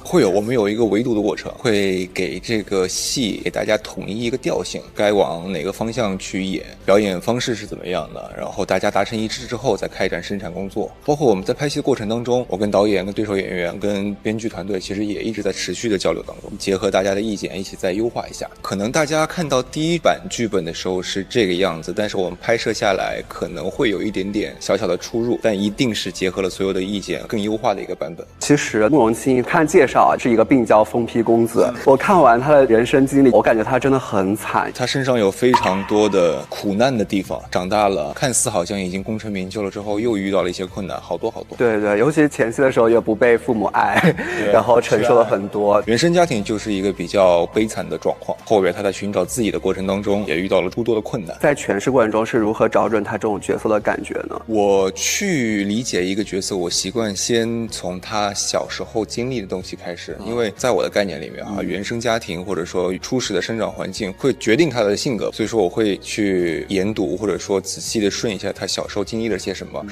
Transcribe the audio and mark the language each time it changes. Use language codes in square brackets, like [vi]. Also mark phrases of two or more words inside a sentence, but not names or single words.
[zh] 會有，我們有一個圍讀的過程，會給這個戲給大家統一一個調性，該往哪個方向去演，表演方式是怎麼樣的，然後大家達成一致之後再開展生產工作。包括我們在拍戲的過程當中，我跟導演、跟對手演員、跟編劇團隊其實也一直在持續的交流當中，結合大家的意見一起再優化一下。可能大家看到第一版劇本的時候是這個樣子，但是我們拍攝下來可能會有一點點小小的出入，但一定是結合了所有的意見更優化的一個版本。其實慕容清怡看介紹啊，是一個病娇瘋批公子。我看完他的人生經歷，我感覺他真的很慘，他身上有非常多的苦難的地方，長大了看似好像已經功成名就了之後，又遇到了一些困難，好多。对，尤其前期的時候也不被父母爱，然後承受了很多。原生家庭就是一個比較悲慘的狀況，後邊他在尋找自己的過程當中也遇到了諸多的困難。在詮釋過程中是如何找準他這種角色的感覺呢？我去理解一個角色，我習慣先從他小時候經歷的東西開始，因為在我的概念裡面啊，原生家庭或者說初始的生長環境會決定他的性格，所以說我會去研讀或者說仔細的順一下他小時候經歷了些什麼。